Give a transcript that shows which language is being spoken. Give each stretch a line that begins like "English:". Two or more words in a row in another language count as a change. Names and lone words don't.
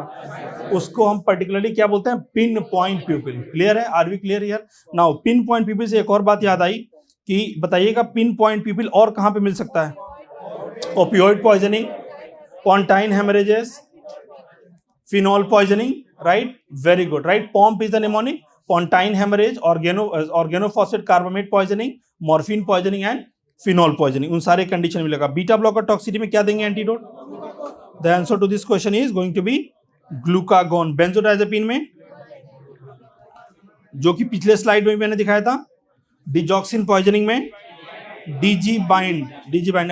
Hindi: उसको हम पर्टिकुलरली क्या बोलते हैं?
English: pin point pupil. क्लियर है? are we clear here? now pin point pupil
Hindi: से एक और बात याद आई कि बताइएगा
English: pin point pupil
Hindi: और कहां पे मिल सकता है?
English: opioid poisoning, pontine hemorrhages, phenol poisoning, राइट? very good, right? POMP is the mnemonic, pontine hemorrhage, organophosphate carbamate poisoning, morphine poisoning and phenol poisoning,
Hindi: उन सारे कंडीशन मिलेगा।
English: beta blocker toxicity
Hindi: में क्या देंगे
English: antidote? The answer to this question is going to be glucagon.
Hindi: बेंजोडाइजेपिन में, जो कि पिछले स्लाइड में मैंने दिखाया था,
English: digoxin poisoning
Hindi: में डीजी बाइंड।